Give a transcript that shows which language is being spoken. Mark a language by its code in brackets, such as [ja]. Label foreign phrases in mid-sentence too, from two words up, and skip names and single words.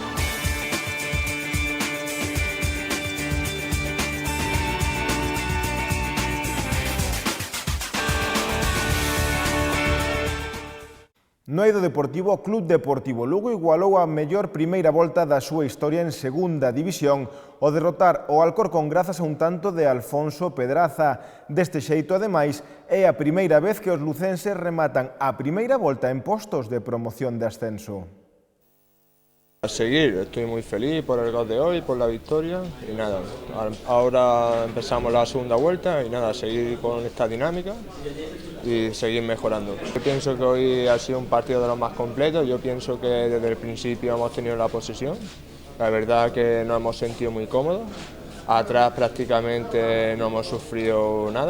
[gl] No eido deportivo, o Club Deportivo Lugo igualou a mellor primeira volta da súa historia en segunda división ao derrotar o Alcorcón grazas a un tanto de Alfonso Pedraza. Deste xeito, ademais, é a primeira vez que os lucenses rematan a primeira volta en postos de promoción de ascenso. [es] A seguir, estoy muy feliz por el gol de hoy, por la victoria y nada, ahora empezamos la segunda vuelta y nada, seguir con esta dinámica y seguir mejorando. Yo pienso que hoy ha sido un partido de los más completos, yo pienso que desde el principio hemos tenido la posesión, la verdad que nos hemos sentido muy cómodos, atrás prácticamente no hemos sufrido nada.